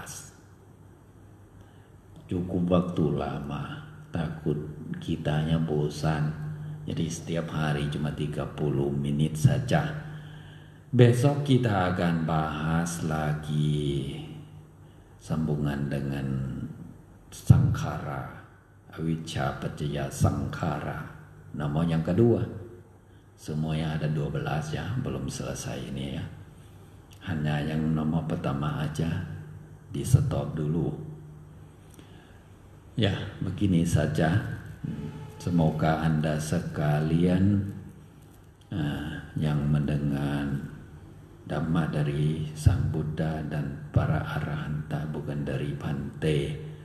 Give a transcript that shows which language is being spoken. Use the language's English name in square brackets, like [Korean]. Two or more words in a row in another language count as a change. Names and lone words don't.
[Indonesian] Cukup waktu lama, takut kitanya bosan. Jadi setiap hari cuma 30 menit saja. Besok kita akan bahas lagi sambungan dengan sankhara, [Pali] avijja paccaya sankhara. [Indonesian] Nama yang kedua. Semuanya ada 12 ya, belum selesai ini ya. Hanya yang nomor pertama aja di stop dulu. Ya, begini saja. Semoga Anda sekalian yang mendengar Dhamma dari Sang Buddha dan para arahanta, bukan dari Bhante.